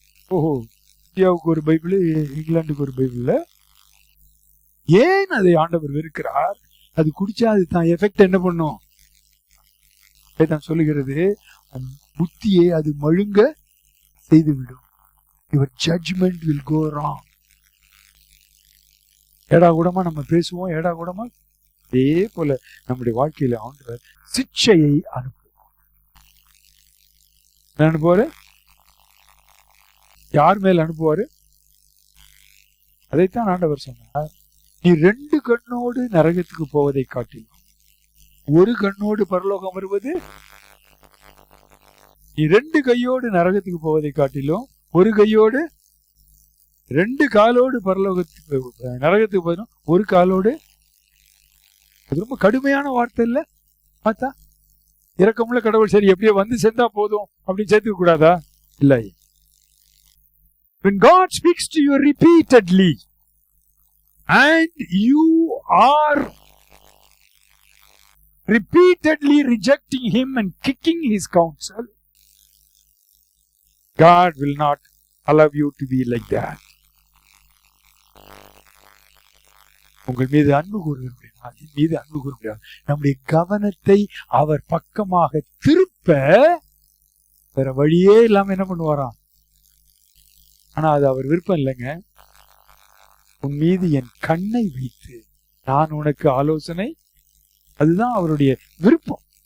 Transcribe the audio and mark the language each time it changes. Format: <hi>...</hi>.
<ta>ஓஹோ, இந்தியாவுக்கு ஒரு பைபிள், இங்கிலாந்துக்கு ஒரு பைபிள். ஏன் அதை ஆண்டவர் வெறுக்கிறார்? அது குடிச்சா அது தான் எஃபெக்ட் என்ன பண்ணும்? வேதம் சொல்லுகிறது, புத்தியை அது மழுங்க செய்துவிடும்.</ta> <en>Your judgment will go wrong.</en> <ta>ஏடா கூடமா நம்ம பேசுவோம், ஏடா கூடமா. அதே போல நம்முடைய வாழ்க்கையில ஆண்டவர் சிக்ஷையை அனுப்புவார். அனுப்புவாரு. யார் மேல் அனுப்புவாரு? அதைத்தான் ஆண்டவர் சொன்னார், நீ 2 கண்ணோடு நரகத்துக்கு போவதை காட்டிலும் ஒரு கண்ணோடு பரலோகம் வருவது. நீ 2 கையோடு நரகத்துக்கு போவதை காட்டிலும் ஒரு கையோடு 2 காலோடு பரலோகத்துக்கு நரகத்துக்கு போயிடும், ஒரு காலோடு. அது ரொம்ப கடுமையான வார்த்தை இல்ல? பார்த்தா இரக்கமுள்ள கடவுள் சரி எப்படியோ வந்து சேர்ந்தா போதும் அப்படின்னு சேர்த்துக்க கூடாதா? இல்லை.</ta> <en>When God speaks to you repeatedly and you are repeatedly rejecting him and kicking his counsel, God will not allow you to be like that.</en> <ta>உங்கள் மீது அன்பு கூறுகிறேன், மீது அன்பு கூறுகிறார். நம்முடைய கவனத்தை அவர் பக்கமாக திருப்ப வேற வழியே இல்லாம என்ன பண்ணுவாராம்? ஆனா அது அவர் விருப்பம் இல்லைங்க. உன் மீது என் கண்ணை வைத்து நான் உனக்கு ஆலோசனை, அதுதான் அவருடைய விருப்பம்.</ta>